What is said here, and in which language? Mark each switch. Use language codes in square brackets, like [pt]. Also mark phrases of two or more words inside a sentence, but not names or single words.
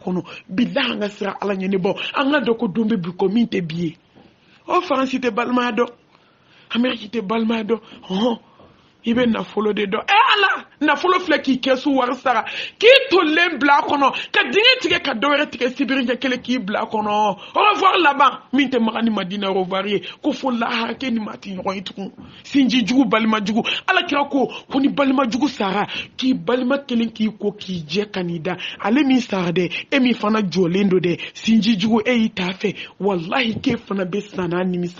[bm] kɔnɔ bilahi an ka siran Ala ɲɛ ne bɔ an ka dɔn ko don bɛ bi ko min tɛ bi ye o Faransi tɛ balimaya dɔn Amérique tɛ balimaya dɔn hɔn i bɛ nafolo de dɔn Ala nafolo filɛ k'i kɛsu wari sara k'i tolen bila a kɔnɔ ka dingɛ tigɛ ka dɔ wɛrɛ tigɛ sibiri ɲɛ kelen k'i bila a kɔnɔ [fr] au revoir [bm] laban min tɛ maga ni Madina [fr] au revoir [bm] ye ko fo lahara k'e ni maa tɛ ɲɔgɔn ye tugun sinji jugu balima jugu Ala kira ko ni balima jugu sara k'i balima kelen k'i ko k'i jɛ ka n'i da ale min sara dɛ e min fana jɔlen do dɛ sinji jugu e y'i t'a fɛ wallahi k'e fana bɛ san n'a nimisa